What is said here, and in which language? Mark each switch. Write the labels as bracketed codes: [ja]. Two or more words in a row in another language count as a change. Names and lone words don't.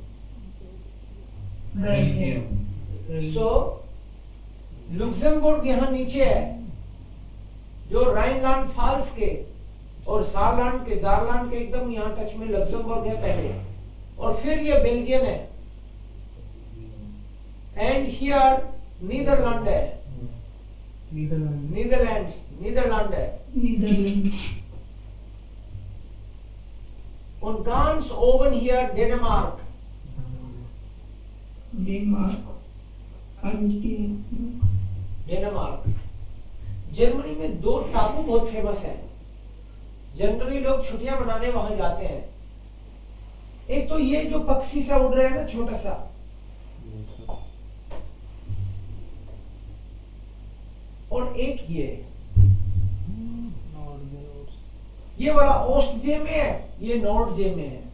[hi] So, लुक्सेमबर्ग यहाँ नीचे है, जो राइनलैंड फाल्स के और सारलैंड के एकदम यहाँ टच में लक्समबर्ग है पहले, और फिर ये बेल्जियम है. [en] and here [hi] नीदरलैंड है, नीदरलैंड है. [de] Und ganz oben hier Dänemark. [hi] डेनमार्क. जर्मनी में दो टापू बहुत फेमस है, जनरली लोग छुट्टियां मनाने वहां जाते हैं. एक तो ये जो पक्षी सा उड़ रहा है ना, छोटा सा, और एक ये वाला ओस्ट जे में है, ये नॉर्थ जे में है.